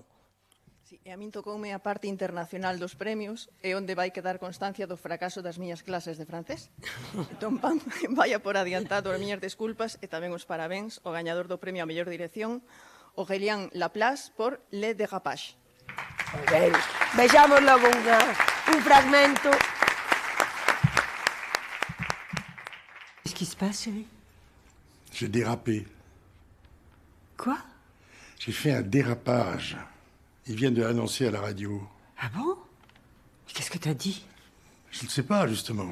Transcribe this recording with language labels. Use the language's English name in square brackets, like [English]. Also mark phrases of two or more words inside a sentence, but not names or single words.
[Galician] Sí, e a min tocoume a parte internacional dos premios e onde vai quedar constancia do fracaso das miñas clases de francés. Entón, vaya por adiantado as miñas desculpas e tamén os parabéns ao gañador do premio a mellor dirección, Aurélien Laplace, por Le Dérapage. Ben, vexamos logo un fragmento. [French] Qu'est-ce qui se passe, chérie? J'ai dérapé. Quoi? J'ai fait un dérapage. Ils viennent de l'annoncer à la radio. Ah bon? Qu'est-ce que t'as dit? Je ne sais pas, justement.